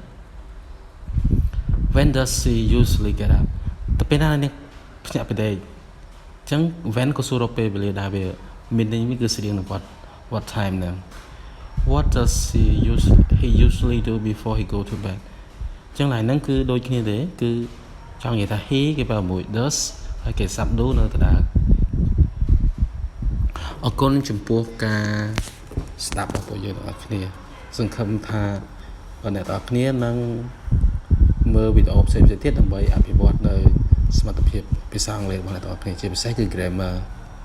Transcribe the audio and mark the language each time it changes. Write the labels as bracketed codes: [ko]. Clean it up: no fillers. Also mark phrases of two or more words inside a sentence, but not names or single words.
[en] when does she usually get up [km] ទៅពេលណានេះភ្ញាក់ពីដេកអញ្ចឹង when ក៏សួររកពេលវេលាដែរ វា meaning វាគឺស្រៀងនឹង [en] what time [km] ហ្នឹង [en] what does he usually do before he go to bed [km] អញ្ចឹងឡើយហ្នឹងគឺដូចគ្នាទេគឺចង់និយាយថា he គេប្រើមួយ does ហើយគេសាប់ do នៅដដែលអរគុណចំពោះការស្ដាប់របស់ពួកយើងទាំងអស់គ្នាសង្ឃឹមថាអ្នកទាំងអស់គ្នានឹងមើលវីដេអូផ្សេងៗទៀតដើម្បីអភិវឌ្ឍនៅសមត្ថភាពភាសាអង់គ្លេសរបស់អ្នកទាំងអស់គ្នាជាពិសេសគឺ grammar